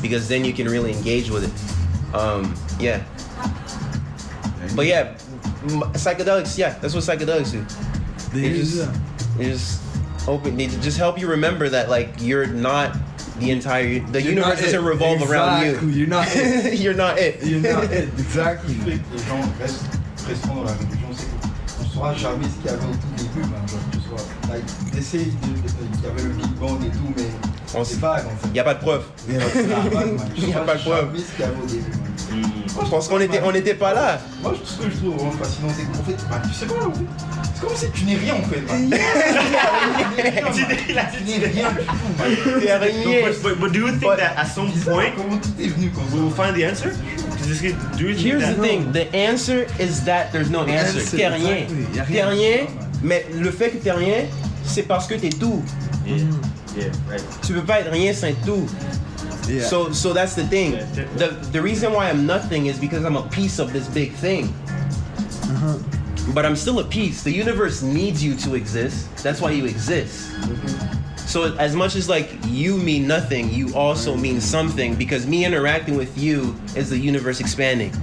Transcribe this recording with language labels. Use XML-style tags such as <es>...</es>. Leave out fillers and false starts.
<en>Because then you can really engage with it. Yeah. But yeah, psychedelics. Yeah, that's what psychedelics do. They just help you remember that like you're not the universe doesn't revolve around you. You're not it. You're not it. You're not it. Exactly.</en> <fr>Les gens restent dans la religion, c'est qu'on ne saura jamais ce qu'il y avait au tout début, man. Genre, que ce soit, like, d'essayer qu'il y avait le Big Bang et tout, mais c'est vague en fait. Il y a pas de preuve. C'est vague, man. Il y a pas de preuve. Jamais ce qu'il y avait au début, man. Je pense qu'on était pas là. Moi, ce que je trouve vraiment fascinant, c'est qu'en fait, bah, tu sais quoi, en fait, c'est comme si tu n'es rien en fait. Man. Tu n'es rien du tout, man. T'es rien.</fr> <en>But do you think that at some point</en> <fr>Comment tout est venu comme ça?</fr> <en>we will find the answer? Here's the thing. The answer is that there's no answer.</en> <fr>T'es rien. T'es rien. Mais le fait que t'es rien, c'est parce que t'es tout.</fr> <en>Yeah, right.</en> <fr>Tu peux pas être rien sans tout.</fr> <en>Yeah. So that's the thing. The reason why I'm nothing is because I'm a piece of this big thing. But I'm still a piece. The universe needs you to exist. That's why you exist. So as much as like you mean nothing, you also mean something, because me interacting with you is the universe expanding.</en>